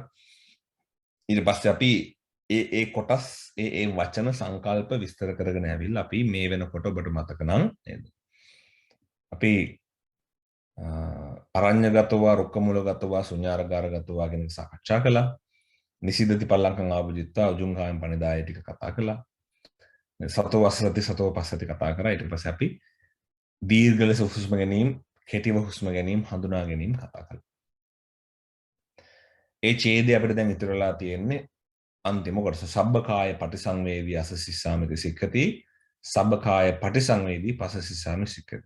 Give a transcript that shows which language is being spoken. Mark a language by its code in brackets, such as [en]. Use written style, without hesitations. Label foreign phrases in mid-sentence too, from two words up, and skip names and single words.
[si] ඊට පස්සේ අපි ඒ කොටස් ඒ වචන සංකල්ප විස්තර කරගෙන ඇවිල්ලා අපි මේ වෙනකොට ඔබට මතක නම් නේද? අපි [pi] අරඤ්ඤගතවා රුක්කමූලගතවා ශුඤ්ඤාගාරගතවා [si] ගැන සාකච්ඡා කළා. [pi] නිසීදති පල්ලංකං ආභුජිත්වා උජුං කායං පනිදාය [si] ටික කතා කළා. [pi] සතෝ වස්සති සතෝ පස්සති [si] කතා කරා. ඊට පස්සේ අපි දීර්ඝ ලෙස හුස්ම ගැනීම, කෙටිව හුස්ම ගැනීම හඳුනා ගැනීම කතා කළා. ඒ ඡේදය අපිට දැන් ඉතුරුලා තියෙන්නේ අන්තිම කොටස. [pi] සබ්බකාය පටිසංවේදී අස්ස සිස්සාමිති සික්ඛති. සබ්බකාය පටිසංවේදී පස්ස සිස්සාමි සික්ඛති.